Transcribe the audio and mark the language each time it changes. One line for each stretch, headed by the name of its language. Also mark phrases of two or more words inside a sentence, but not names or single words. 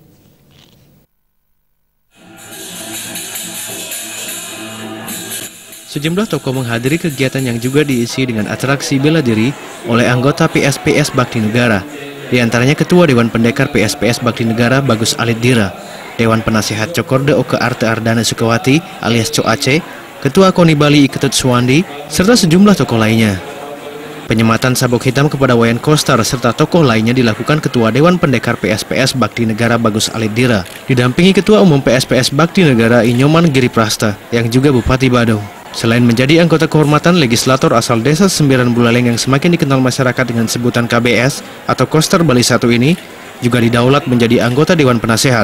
Indonesian: Sejumlah tokoh menghadiri kegiatan yang juga diisi dengan atraksi bela diri oleh anggota PSPS Bakti Negara. Di antaranya Ketua Dewan Pendekar PSPS Bakti Negara Bagus Alidira, Dewan Penasihat Cokorde Oke Arte Ardana Sukawati alias Co Aceh, Ketua KONI Bali Iketut Suwandi, serta sejumlah tokoh lainnya. Penyematan sabuk hitam kepada Wayan Koster serta tokoh lainnya dilakukan Ketua Dewan Pendekar PSPS Bakti Negara Bagus Alidira, didampingi Ketua Umum PSPS Bakti Negara Inyoman Giriprasta yang juga Bupati Badung. Selain menjadi anggota kehormatan, legislator asal Desa Sembiran Buleleng yang semakin dikenal masyarakat dengan sebutan KBS atau Koster Bali 1 ini juga didaulat menjadi anggota Dewan Penasehat.